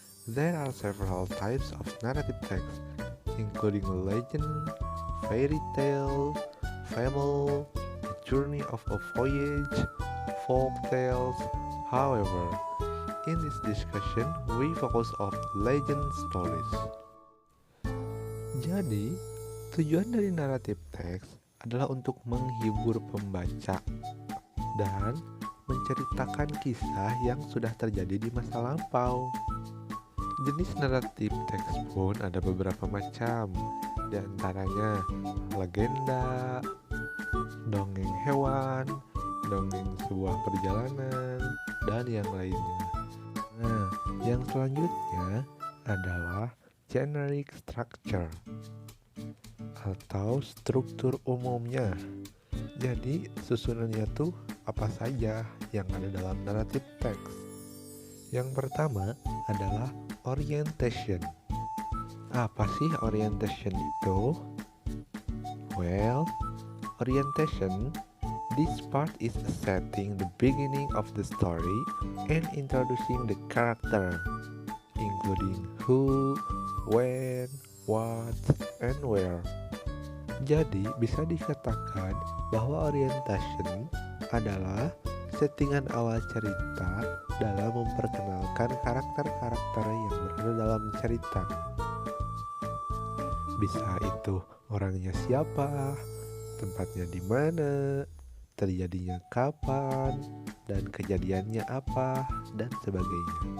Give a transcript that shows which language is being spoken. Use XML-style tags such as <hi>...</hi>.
<en>There are several types of narrative text, including legend, fairy tale, fable, a journey of a voyage, folk tales. However, in this discussion, we focus on legend stories.</en> <id>Jadi, tujuan dari naratif teks adalah untuk menghibur pembaca dan menceritakan kisah yang sudah terjadi di masa lampau. Jenis naratif teks pun ada beberapa macam, di antaranya legenda, dongeng hewan, dongeng sebuah perjalanan, dan yang lainnya. Nah, yang selanjutnya adalah generic structure atau struktur umumnya. Jadi susunannya tuh apa saja yang ada dalam naratif teks. Yang pertama adalah orientation. Apa sih orientation itu?</id> <en>Well, orientation, this part is setting the beginning of the story and introducing the character, including who, when, what, and where.</en> <id>Jadi bisa dikatakan bahwa orientation adalah settingan awal cerita dalam memperkenalkan karakter-karakter yang berada dalam cerita. Bisa itu orangnya siapa, tempatnya di mana, terjadinya kapan, dan kejadiannya apa, dan sebagainya.</id>